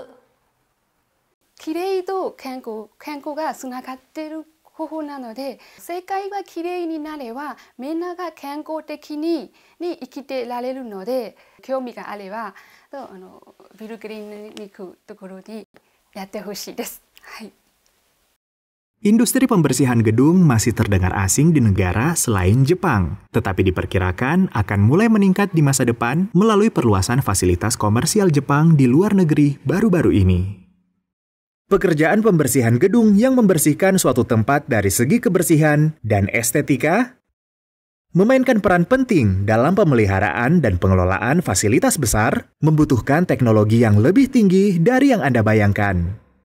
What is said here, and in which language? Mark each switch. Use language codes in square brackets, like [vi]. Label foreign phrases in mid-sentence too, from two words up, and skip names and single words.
[ja] きれいと健康がつながっている方法なので、世界がきれいになればみんなが健康的に生きてられるので、興味があればビルクリーニングに行くところにやってほしいです。はい。 [id] Industri pembersihan gedung masih terdengar asing di negara selain Jepang, tetapi diperkirakan akan mulai meningkat di masa depan melalui perluasan fasilitas komersial Jepang di luar negeri baru-baru ini. Pekerjaan pembersihan gedung yang membersihkan suatu tempat dari segi kebersihan dan estetika memainkan peran penting dalam pemeliharaan dan pengelolaan fasilitas besar, membutuhkan teknologi yang lebih tinggi dari yang Anda bayangkan.